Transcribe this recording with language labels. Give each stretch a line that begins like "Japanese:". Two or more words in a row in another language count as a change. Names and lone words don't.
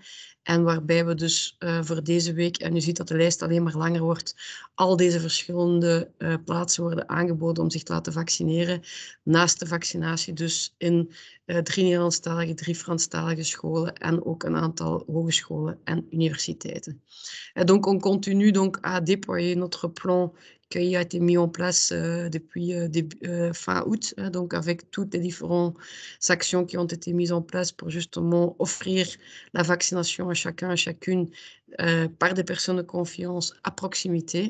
Dutch: En waarbij we dus voor deze week, en u ziet dat de lijst alleen maar langer wordt, al deze verschillende plaatsen worden aangeboden om zich te laten vaccineren. Naast de vaccinatie dus in 3 Nederlandstalige, 3 Franstalige scholen en ook een aantal hogescholen en universiteiten.
French: Et donc on continue donc à déployer notre plan qui a été mis en place depuis fin août, donc avec toutes les différentes actions qui ont été mises en place pour justement offrir la vaccination à chacun, à chacune par des personnes de confiance à proximité.